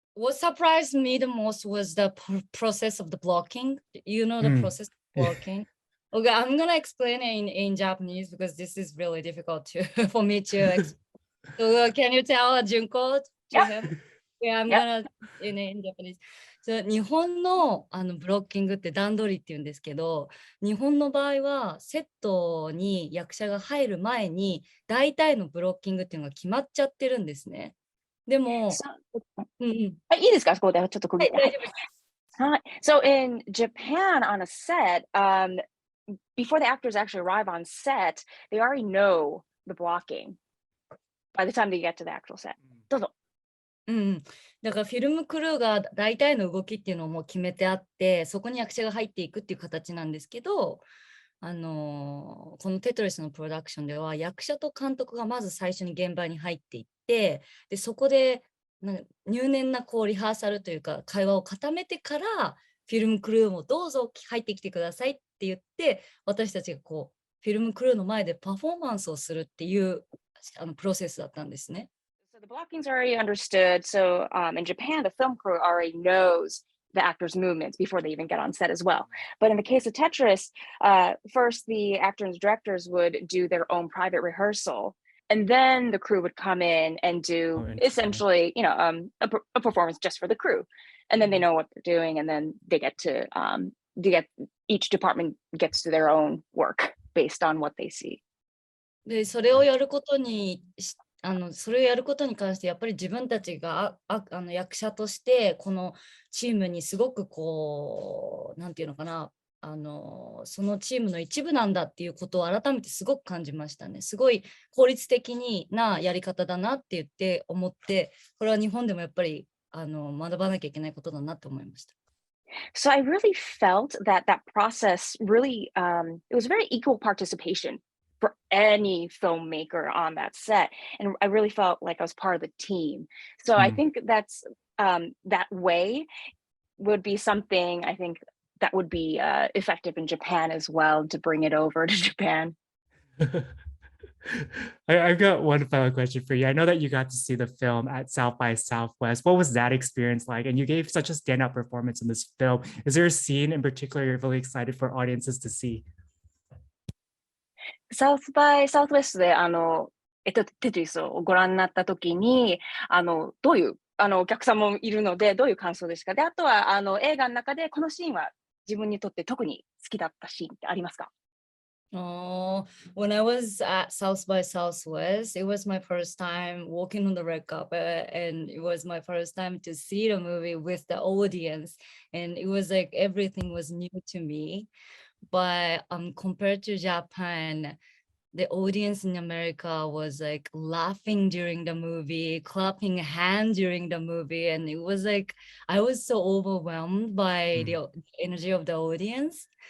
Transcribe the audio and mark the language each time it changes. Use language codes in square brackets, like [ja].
[en] What surprised me the most was the process of the blocking. The process of blocking. Okay, I'm gonna explain it in Japanese because this is really difficult for me to explain. So can you tell Junko to him? Yeah, I'm gonna in Japanese. [ja] So 日本のブロッキングって段取りって言うんですけど、日本の場合はセットに役者が入る前に大体のブロッキングっていうのが決まっちゃってるんですね。でも、いいですか？そこでちょっと区切って。はい。 [en] So in Japan on a set, before the actors actually arrive on set, they already know the blocking by the time they get to the actual set. [ja] どうぞ。だからフィルムクルーが大体の動きっていうのをもう決めてあって、そこに役者が入っていくっていう形なんですけど、このテトリスのプロダクションでは役者と監督がまず最初に現場に入っていって、でそこで入念なこうリハーサルというか会話を固めてからフィルムクルーもどうぞ入ってきてくださいっって言って、私たちがこう、フィルムクルーの前でパフォーマンスをするっていうプロセスだったんですね。 [en] So the blocking's already understood. So in Japan, the film crew already knows the actors' movements before they even get on set as well. But in the case of Tetris, first the actors and directors would do their own private rehearsal, and then the crew would come in and do essentially, a performance just for the crew, and then they know what they're doing, and then they get each department gets to their own work based on what they see. [ja] で、それをやることに関してやっぱり自分たちが役者としてこのチームにすごくこうなんていうのかなそのチームの一部なんだっていうことを改めてすごく感じましたね。すごい効率的なやり方だなって思って、これは日本でもやっぱり学ばなきゃいけないことだなと思いました。 [en] So I really felt that process really it was very equal participation for any filmmaker on that set, and I really felt like I was part of the team. So I think that's that way would be something I think that would be effective in Japan as well to bring it over to Japan. I've got one final question for you. I know that you got to see the film at South by Southwest. What was that experience like? And you gave such a standout performance in this film. Is there a scene in particular you're really excited for audiences to see? [ja] South by Southwest でテトリスをご覧になった時にどういうお客さんもいるのでどういう感想ですか？で、あとは映画の中でこのシーンは自分にとって特に好きだったシーンってありますか？ [en] Oh, when I was at South by Southwest, it was my first time walking on the red carpet, and it was my first time to see the movie with the audience, and it was like everything was new to me. But compared to Japan, the audience in America was like laughing during the movie, clapping hands during the movie, and it was like I was so overwhelmed by the energy of the audience.